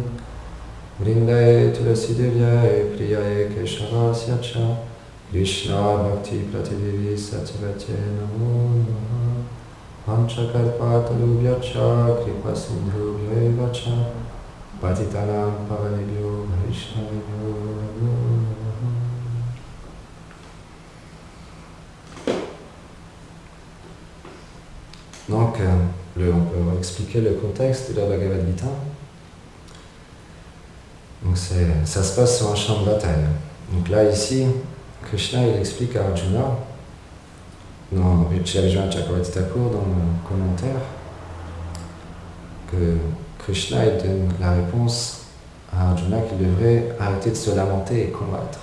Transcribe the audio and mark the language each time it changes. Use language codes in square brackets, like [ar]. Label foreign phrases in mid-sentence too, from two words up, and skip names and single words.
[sa] वृन्दायै तुलसी देव्यै प्रियायै केशवस्य च कृष्ण भक्ति प्रतिदेवी सत्यवते नमो नमः. पञ्चकल्पतरुभ्यश्च कृपा सिन्धुभ्यो च पतितानां पावनेभ्यो वैष्णवेभ्यो नमो नमः. [fr] Donc, on peut expliquer le contexte de la Bhagavad Gita. Donc ça se passe sur un champ de bataille. Donc là, ici, Krishna, il explique à Arjuna, chez Arjuna Chakravarti Thakur, dans le commentaire, que Krishna, il donne la réponse à Arjuna qu'il devrait arrêter de se lamenter et combattre.